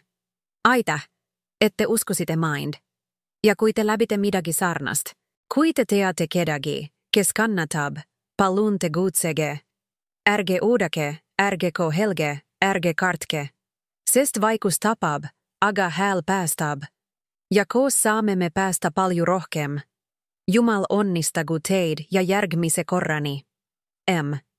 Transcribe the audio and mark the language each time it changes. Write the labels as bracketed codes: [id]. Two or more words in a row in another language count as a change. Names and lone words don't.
[et] Aita, ette uskusite mind. Ja kui te läbite midagi sarnast, kui te teate kedagi, kes kannatab, palun tegutsege. Ärge uudake, ärge kohelge, ärge kartke. Sest vaikus tapab, aga hääl päästab. Ja koos saamme me päästä palju rohkem. Jumal onnistagu teid ja järgmise korrani. M.